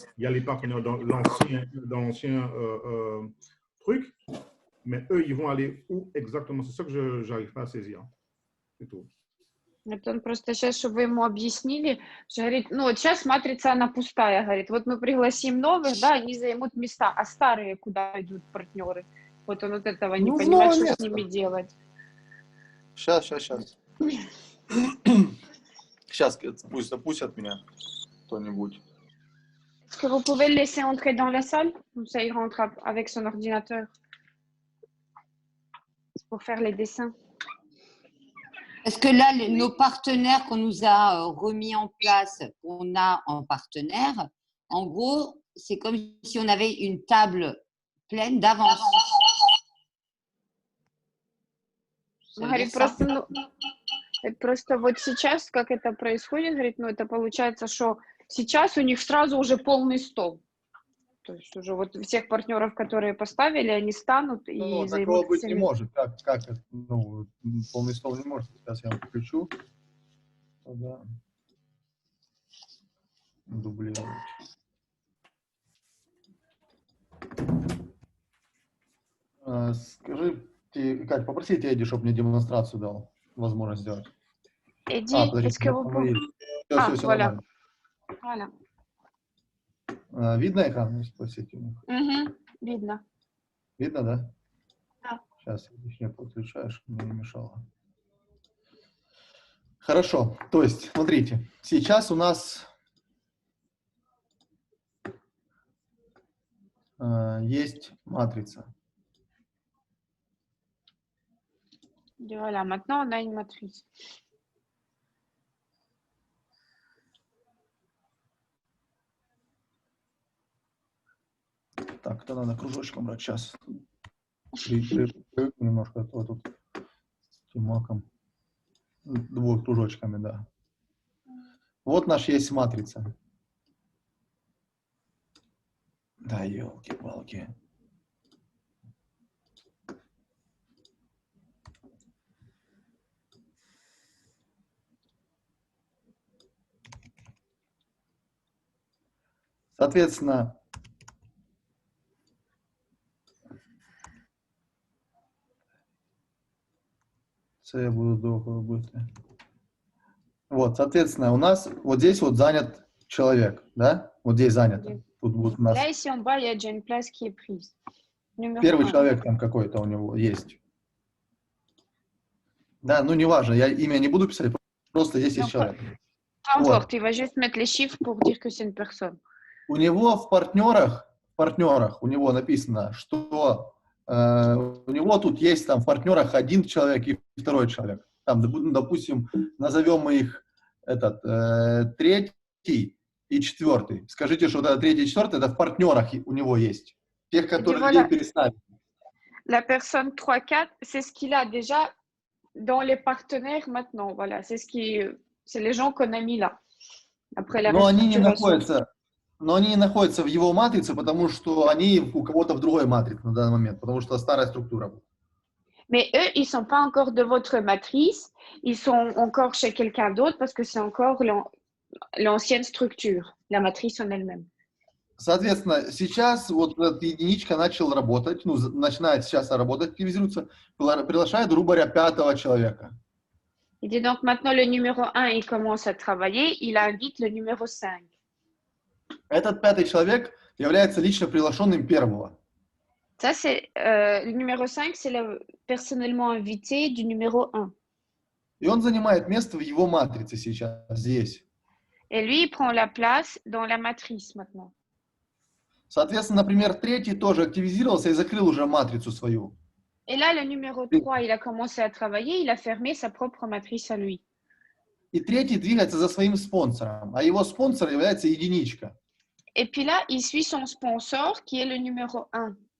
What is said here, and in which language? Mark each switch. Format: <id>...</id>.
<fr>Il y a les partenaires dans l'ancien truc, mais eux, ils vont aller où exactement? C'est ça que je n'arrive pas à saisir. C'est tout.</fr> <ru>Это он просто сейчас, чтобы вы ему объяснили, что говорит, ну вот сейчас матрица, она пустая, говорит, вот мы пригласим новых, да, они займут места, а старые куда идут партнеры? Вот он вот этого не понимает, что с ними делать. Сейчас. Сейчас пусть запустят меня кто-нибудь.</ru> <fr>Est-ce que vous pouvez le laisser entrer dans la salle? Comme ça, il rentre avec son ordinateur. C'est pour faire les dessins. Est-ce que là, nos partenaires qu'on nous a remis en place, qu'on a en partenaire, en gros, c'est comme si on avait une table pleine d'avance.</fr> <ru>Говорит, просто вот сейчас, как это происходит, говорит, ну это получается, что сейчас у них сразу уже полный стол. То есть уже вот всех партнеров, которые поставили, они станут и займут. Такого быть не может. Как это? Ну, полный стол не может. Сейчас я включу. Тогда дублировать. Скажи, Кать, попроси Эдди, чтобы мне демонстрацию дал, возможность сделать. Эдди, подожди, все,</ru> <fr>voilà.</fr> <ru>Нормально. Видно экран? Спросите у них. Видно. Видно, да? Да. Сейчас я подключаю, чтобы мне не мешало. Хорошо. То есть, смотрите, сейчас у нас есть матрица.</ru> <fr>Voilà, maintenant on a une matrice.</fr> <ru>Так, это надо кружочком брать. Сейчас. Немножко вот тут с маком. Двумя кружочками, да. Вот наш есть матрица. Да, елки-палки. Соответственно, я буду долго быть. Вот, соответственно, у нас вот здесь вот занят человек, да? Вот здесь занято. Тут будет у нас</ru> <fr>Là, ici en bas, il y a déjà une place qui est prise. Numéro</fr> <ru>первый 1. человек там какой-то у него есть. Да, ну неважно, я имя не буду писать, просто есть человек.</ru> <fr>Peu importe, il va juste mettre les chiffres pour dire que c'est une personne.</fr> <ru>У него в партнерах у него написано, что у него тут есть там в партнерах один человек и второй человек. Там, допустим, назовем мы их третий и четвертый. Скажите, что это третий и четвертый, это в партнерах у него есть. Тех, которые людей переставили.</ru> <fr>La personne 3-4, c'est ce qu'il a déjà dans les partenaires maintenant. Voilà, c'est les gens qu'on a mis là. Après la</fr> <ru>Но они не</ru> <fr>restructuration.</fr> <ru>не находятся в его матрице, потому что они у кого-то в другой матрице на данный момент, потому что старая структура.</ru> <fr>Mais eux, ils ne sont pas encore de votre matrice, ils sont encore chez quelqu'un d'autre parce que c'est encore l'ancienne structure, la matrice en elle-même.</fr> <ru>Соответственно, сейчас вот эта единичка начал работать, ну, начинает сейчас работать, активизируется, приглашает, грубо говоря, 5-го человека.</ru> <fr>Il dit donc maintenant le numéro 1, il commence à travailler, il invite le numéro 5.</fr> <ru>Этот 5-й человек является лично приглашенным первого.</ru> <fr>Ça, c'est le numéro 5, c'est le personnellement invité du numéro 1.</fr> <ru>И он занимает место в его матрице сейчас, здесь.</ru> <fr>Et lui, il prend la place dans la matrice maintenant.</fr> <ru>Соответственно, например, 3-й тоже активизировался и закрыл уже матрицу свою.</ru> <fr>Et là, le numéro 3, il a commencé à travailler, il a fermé sa propre matrice à lui.</fr> <ru>И 3-й двигается за своим спонсором, а его спонсор является единичка.</ru> <fr>Et puis là, il suit son sponsor qui est le numéro 1.</fr>